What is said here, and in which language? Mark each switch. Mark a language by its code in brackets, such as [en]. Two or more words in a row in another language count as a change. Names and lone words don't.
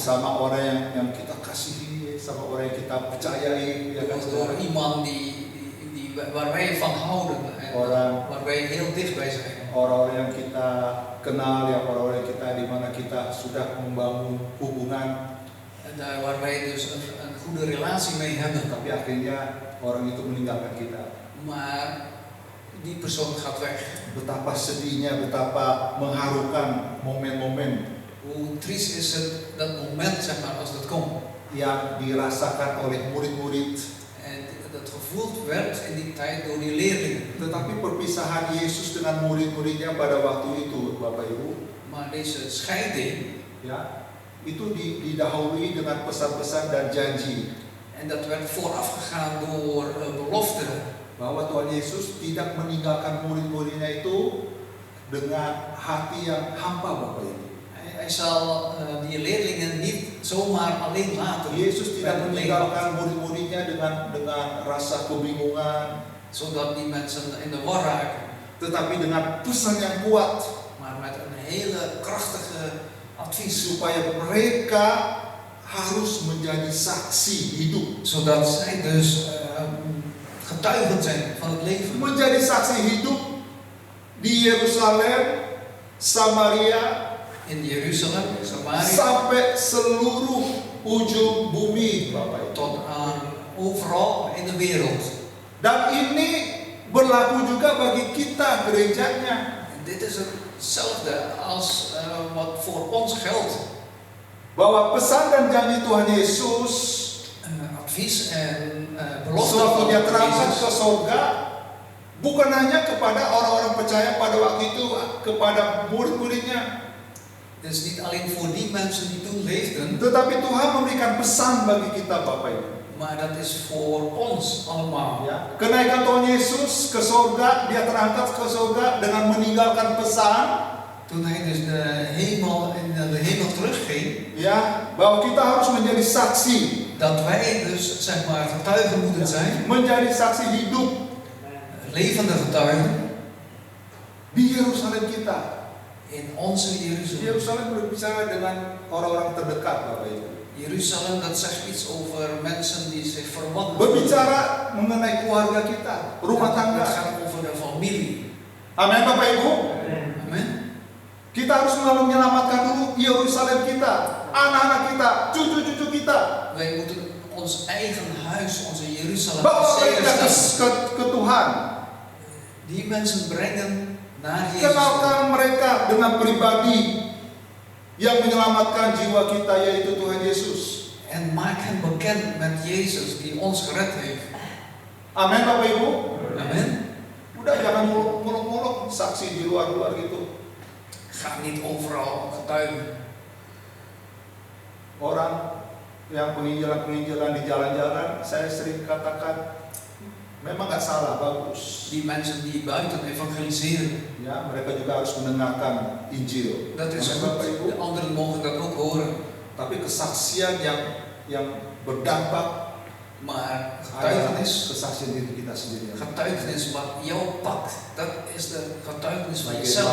[id] sama orang yang kita kasihi, sama orang yang kita percayai, ya kan, [nl] door [id] saudara? [nl] iemand waar wij van houden en waar wij heel dicht bij zijn. [id] Orang-orang yang kita kenal, ya, orang-orang yang kita di mana kita sudah membangun hubungan, [nl] En daar waar wij dus een goede relatie mee hebben. [id] tapi akhirnya orang itu meninggalkan kita. [nl] Maar die persoon gaat weg. [id] Betapa sedihnya, betapa mengharukan momen-momen [nl] Hoe triest is het dat moment, zeg maar, als dat komt. [id] yang dirasakan oleh murid-murid. [nl] En dat gevoeld werd in die tijd door die leerlingen. [id] Tetapi perpisahan Yesus dengan murid-muridnya pada waktu itu, Bapak Ibu, [nl] Maar deze scheiding, [id] ya, itu didahului dengan pesan-pesan dan janji [nl] en dat werd voorafgegaan door beloften. [id] bahwa Tuhan Yesus tidak meninggalkan murid-muridnya itu dengan hati yang hampa, Bapak Ibu. [nl] Hij zal die leerlingen niet zomaar alleen laten. [id] Yesus tidak [nl] Met een [id] meninggalkan murid-muridnya dengan rasa kebingungan, [nl] zodat die mensen in de war raken. [id] tetapi dengan pesan yang kuat [nl] Maar met een hele krachtige advies. [id] supaya mereka harus menjadi saksi hidup. [nl] Zodat zij dus getuigen zijn van het leven. [id] Menjadi saksi hidup di Yerusalem, Samaria, [nl] In Jeruzalem, Samaria, [id] sampai seluruh ujung bumi, Bapak Ibu. [nl] tot aan overal in de wereld. [id] Dan ini berlaku juga bagi kita gerejanya. [nl] En dit is hetzelfde als wat voor ons geldt. [id] Bahwa pesan dan janji Tuhan Yesus [nl] Advies en belofte [id] sewaktu [nl] van [id] dia terangkat ke [nl] Jezus. [id] surga, bukan hanya kepada orang-orang percaya pada waktu itu, kepada murid-muridnya, [nl] Het is niet alleen voor die mensen die toen leefden, [id] tetapi Tuhan memberikan pesan bagi kita, Bapak Ibu. [nl] maar dat is voor ons allemaal. [id] Ya, kenaikan Tuhan Yesus ke surga, dia terangkat ke surga dengan meninggalkan pesan, [nl] Toen hij dus in de hemel terugging, [id] ya, bahwa kita harus menjadi saksi, [nl] dat wij dus zeg maar getuigen moeten zijn, [id] menjadi saksi hidup [nl] levende getuigen [id] di Yerusalem kita. [nl] in onze Jeruzalem. [id] Yerusalem berbicara dengan orang-orang terdekat, Bapak Ibu. [nl] Jeruzalem, dat zegt iets over mensen die zich verwant. [id] Berbicara mengenai keluarga kita, rumah [nl] Het [id] tangga. [nl] gaat over de familie. [id] Amin, Bapak Ibu. [nl] Amen. [id] Kita harus menyelamatkan dulu Yerusalem kita, anak-anak kita, cucu-cucu kita. [nl] Wij moeten ons eigen huis, onze Jeruzalem, [id] Bawa mereka [nl] zeker [id] ke Tuhan. [nl] die mensen brengen naar Jezus. [id] Kenalkan mereka dengan pribadi yang menyelamatkan jiwa kita, yaitu Tuhan Yesus. [nl] En maak hen bekend met Jezus die ons gered heeft. [id] Amin, Bapak Ibu. [nl] Amen. [id] Udah jangan muluk-muluk saksi di luar-luar gitu. [nl] Ga niet overal getuigen. [id] Orang yang penginjilan-penginjilan di jalan-jalan, saya sering katakan memang nggak salah, bagus. [nl] Die mensen die buiten evangeliseren. [id] Ya, mereka juga harus mendengarkan Injil. [nl] Dat is [id] Amin, Bapak Ibu. [nl] goed. De anderen mogen dat ook horen. [id] Tapi kesaksian yang berdampak [nl] Maar [id] adalah [nl] getuigenis, [id] kesaksian diri kita sendiri. [nl] getuigenis wat jou pakt, dat is de getuigenis van jezelf.